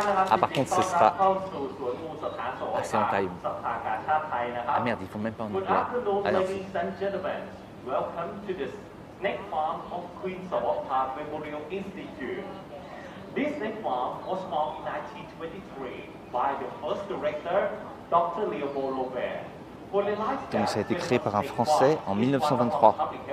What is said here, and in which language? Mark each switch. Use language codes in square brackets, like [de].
[fr] Ah, par contre, ce sera. Ah, c'est en taille. Ah merde, ils font même pas en anglais. Ah non, si. [en] Welcome to the snake farm of Queen Sawat Park Memorial Institute. This snake farm was formed in 1923 by the first director, Dr. Leopold Robert. [fr] Donc ça a été créé par un Français en 1923.